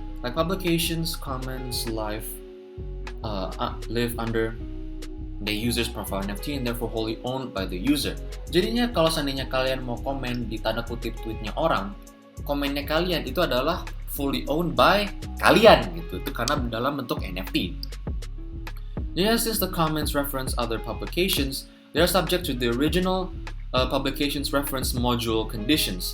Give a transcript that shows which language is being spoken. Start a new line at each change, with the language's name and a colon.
English: Like publications, comments, live under the user's profile NFT and therefore wholly owned by the user.
Indonesian: Jadinya kalau seandainya kalian mau komen di tanda kutip tweetnya orang, komennya kalian itu adalah fully owned by kalian gitu. Itu karena dalam bentuk NFT.
English: Jadi since the comments reference other publications, they are subject to the original publications reference module conditions.